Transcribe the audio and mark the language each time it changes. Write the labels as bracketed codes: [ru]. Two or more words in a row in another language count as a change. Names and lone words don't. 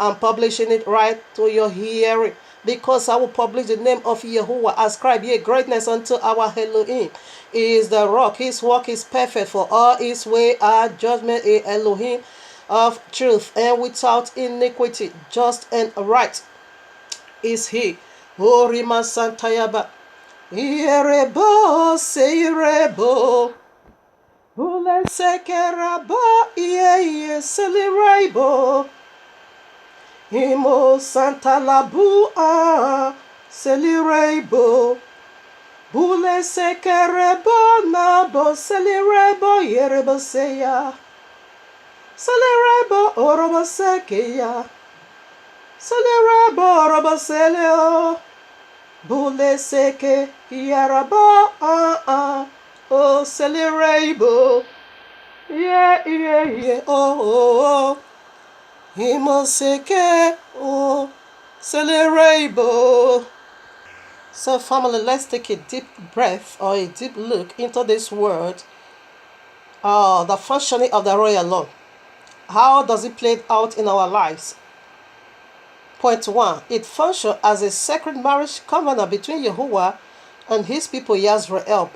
[en] I'm publishing it right to your hearing. Because I will publish the name of Yehovah. Ascribe ye greatness unto our Elohim. He is the rock. His work is perfect, for all His way are judgment. A Elohim of truth and without iniquity, just and right is He. Orima Santayaba. Irebo seirebo. Ule sekeraba ye selirebo. Imo Santa Labu selirebo. Bule sekerebo nabo selirebo yerebo seya. Salerebo orobo sekeya. Salerebo orobo seleo. Bule seke yaraba oh salerebo. Yeah oh Himo seke oh salerebo. So family, let's take a deep breath or a deep look into this word. The functioning of the royal law. How does it play out in our lives? Point 1. It functions as a sacred marriage covenant between Yahuwah and His people Yisrael.